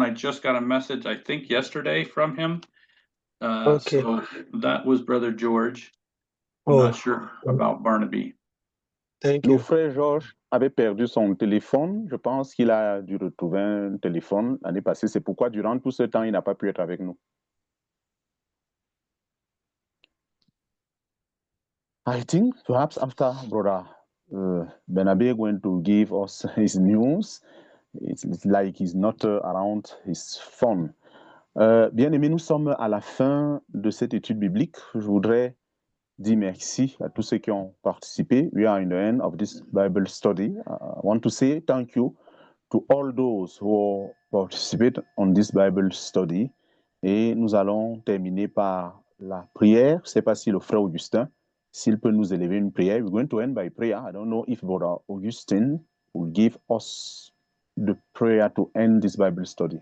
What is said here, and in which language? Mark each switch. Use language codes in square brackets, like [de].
[en] I just got a message, I think yesterday, from him. Okay. So that was Brother George. I'm not sure about Barnaby. Thank [fr] Le [en] you. [fr] frère Georges avait perdu son téléphone. Je pense qu'il a dû retrouver un téléphone l'année passée. C'est pourquoi durant tout ce temps, il n'a pas pu être avec nous. [en] I think perhaps after Brother Benabe going to give us his news, it's like he's not around his phone. [fr] Bien aimés, nous sommes à la fin de cette étude biblique. Je voudrais dire merci à tous ceux qui ont participé. [en] We are in the end of this Bible study. I want to say thank you to all those who participate on this Bible study. [fr] Et nous allons terminer par la prière. Je ne sais pas si le frère Augustin, s'il peut nous élever une prière. [en] We're going to end by prayer. I don't know if Brother Augustine will give us the prayer to end this Bible study.